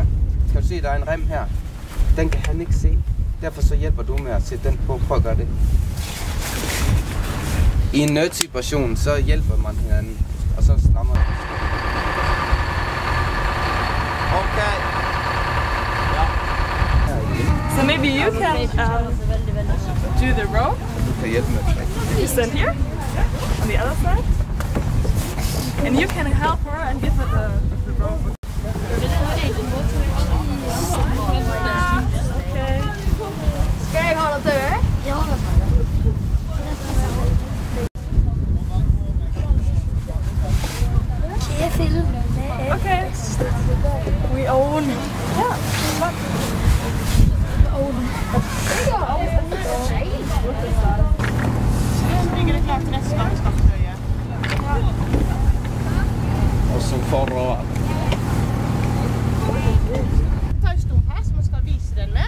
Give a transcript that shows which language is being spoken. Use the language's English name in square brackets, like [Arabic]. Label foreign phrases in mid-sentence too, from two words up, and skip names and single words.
[Danish] Kan du se, der er en rem her? Den kan han ikke se. Derfor så hjælper du med at sætte den på. Prøv at gøre det. I en nødsituation, så hjælper man hinanden. Og så strammer det. Okay. Ja. [English] So maybe you can do the rope. [Danish] Du kan hjælpe med det. [English] You stand here on the other side. And you can help her and give her the rope. Okay. [Danish] Skal jeg holde døde? Ja. Jeg filmer med. [English] Okay. We own. Yeah. [Danish] Og så forover. Ta en stol her som vi skal vise den med.